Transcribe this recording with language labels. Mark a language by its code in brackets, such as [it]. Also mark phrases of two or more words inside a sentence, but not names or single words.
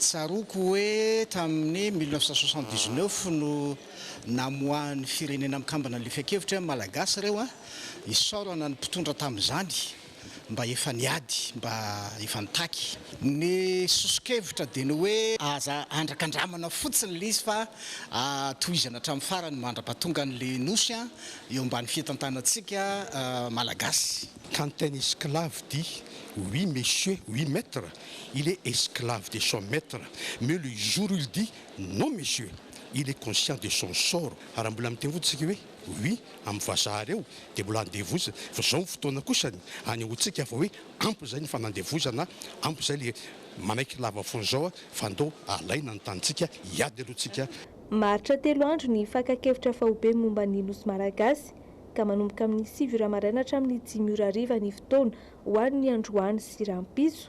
[mg] Tsaroko hoe tamin'ny 1979 no namoahan'ny firenena mikambana le fiakevitra malagasy ireo isaorana ny mpitondra tamin'izany mba efa niady mba efa nitaky ny sosikevitra dia ny hoe aza andrakandramana fotsiny le izy fa tohizana hatramin'ny farany mandra-pahatonga n'le nosy eo ambany fitantanantsika malagasy. [fr] Quand un esclave dit oui monsieur, oui maître, il est esclave de son maître, mais le jour où il dit non monsieur, il est conscient de son sort. [mg] Raha mbola miteny fotsika hoe oui amin'ny vazaha reo dia mbola andevozana fa zao ny fotoana kosany any hotsika fa hoe ampy zay ny fanandevozana ampy zay le manaiky lava fon'izao fa andao alaina ny tanitsika hiady alohantsika. Maharitra 3 andro ny fakakevitra faobe momba ny nosy malagasy ka manomboka amin'ny 7 maraina hatramin'ny 5 ny fotoana ho an'ny androany sy rampiso.